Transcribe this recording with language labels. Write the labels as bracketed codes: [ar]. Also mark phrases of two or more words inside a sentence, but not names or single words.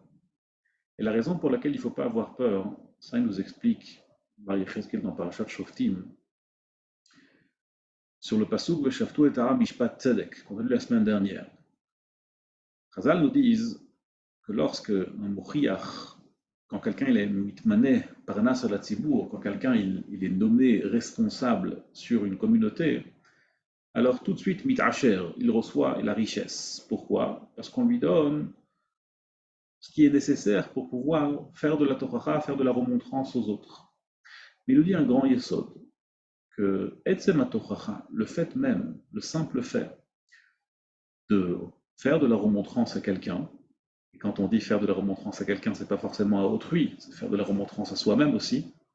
[fr] Et la raison pour laquelle il ne faut pas avoir peur, ça il nous explique Marie Cheskel dans Parashat Shoftim, sur le pasuk [he] ושפטו את העם משפט צדק, [fr] qu'on a lu la semaine dernière. Chazal nous disent que lorsque un Mochiach, quand quelqu'un est [he] מתמנה פרנס על הציבור, [fr] quand quelqu'un il est nommé responsable sur une communauté, alors tout de suite mitacher, il reçoit la richesse. Pourquoi? Parce qu'on lui donne ce qui est nécessaire pour pouvoir faire de la Torah, faire de la remontrance aux autres. Mais il nous dit un grand yesod, que [he] עצם תורה, [fr] le fait même, le simple fait de faire de la remontrance à quelqu'un, et quand on dit faire de la remontrance à quelqu'un, c'est pas forcément à autrui, c'est faire de la remontrance à soi-même aussi.